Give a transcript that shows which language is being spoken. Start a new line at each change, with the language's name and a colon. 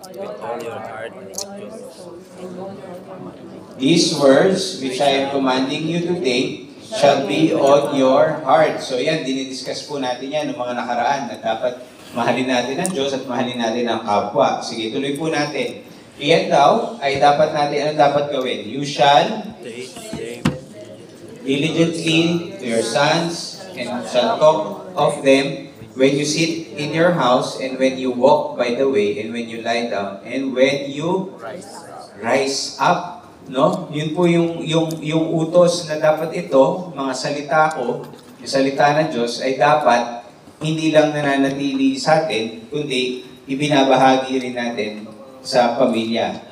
English: with all your heart and with your soul. These words which I am commanding you today shall be on your heart.
Filipino: So yan, dinidiscuss po natin yan ng mga nakaraan na dapat mahalin natin ang Diyos at mahalin natin ang kapwa. Sige, tuloy po natin. Iyan daw ay dapat natin, ano dapat gawin?
English: You shall Teach them diligently to your sons and shall talk of them when you sit in your house and when you walk by the way and when you lie down and when you rise up.
Filipino: No? Yun po yung utos na dapat ito, mga salita ko, yung salita ng Diyos ay dapat hindi lang nananatili sa atin, kundi ibinabahagi rin natin sa pamilya.